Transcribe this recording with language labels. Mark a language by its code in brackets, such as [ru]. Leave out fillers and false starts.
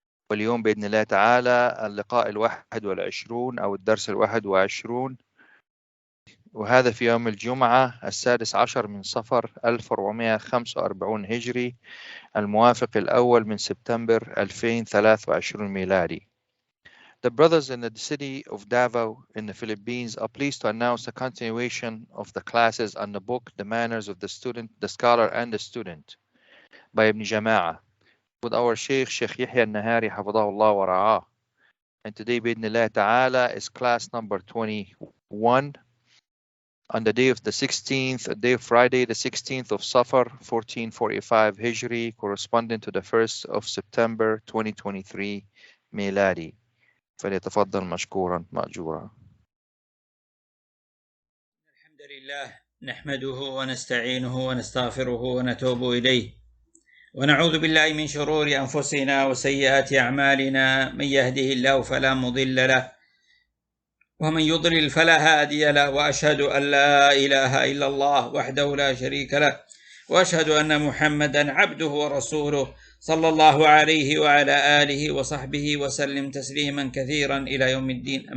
[ar] واليوم بإذن الله تعالى اللقاء 21 أو الدرس 21، وهذا في يوم الجمعة 16 من صفر 1445 هجري، الموافق الأول من سبتمبر 2023 ميلادي. [en] The brothers in the city of Davao in the Philippines are pleased to announce the continuation of the classes on the book The Manners of the Student, the Scholar and the Student by Ibn Jama'ah with our Shaykh Yaḥyá an-Nahārī حفظه الله ورعاه. And today بإذن ta'ala is class number 21 on the day of the 16th, day of Friday, the 16th of Ṣafar 1445 Hijri, corresponding to the 1st of September 2023 ميلادي. [ar] فليتفضل مشكورا مأجورا. الحمد لله نحمده ونستعينه ونستغفره ونتوب إليه ونعوذ بالله من شرور أنفسنا وسيئات أعمالنا، من يهده الله فلا مضل له ومن يضلل فلا هادي له، وأشهد أن لا إله إلا الله وحده لا شريك له، وأشهد أن محمدا عبده ورسوله صلى الله عليه وعلى آله وصحبه وسلم تسليما كثيرا إلى يوم الدين.